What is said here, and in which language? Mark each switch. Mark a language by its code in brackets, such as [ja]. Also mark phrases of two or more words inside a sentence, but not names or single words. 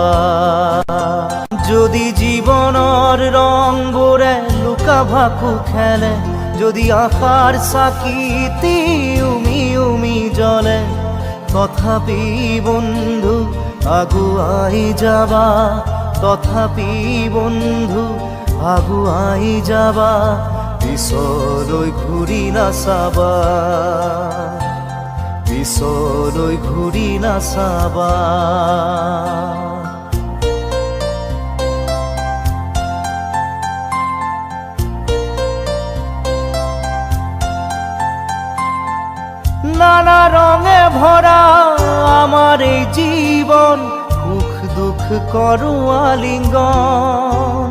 [as] যদি জীবনৰ ৰংবোৰে লুকা ভাকু খেলে, যদি আশাৰ চাকিটি উমি উমি জ্বলে, তথাপি বন্ধু আগুৱাই যাবা, তথাপি বন্ধু আগুৱাই যাবা, পিছলৈ ঘূৰি নাচাবা, পিছলৈ ঘূৰি নাচাবা। [bn] নানা রঙে ভরা আমার এই জীবন, সুখ দুঃখ করু আলিঙ্গন।